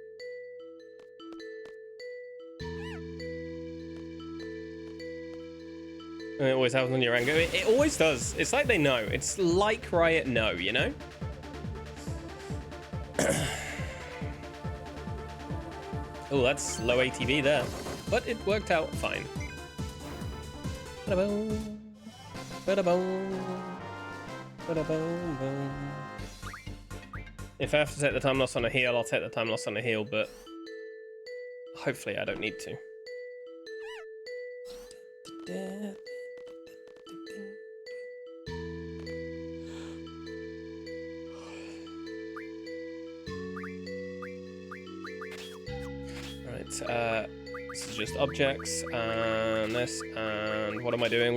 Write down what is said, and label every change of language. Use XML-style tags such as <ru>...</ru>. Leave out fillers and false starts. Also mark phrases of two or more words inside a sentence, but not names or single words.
<en>And it always happens on your angle. It always does. It's like they know. It's like Riot know, you know? Oh, that's low ATV there. But it worked out fine. Ba-da-boom. Ba-da-boom. Ba-da-boom, boom. If I have to take the time loss on a heal, I'll take the time loss on a heal, but hopefully I don't need to. Right, this is just objects, and this, and what am I doing?</en>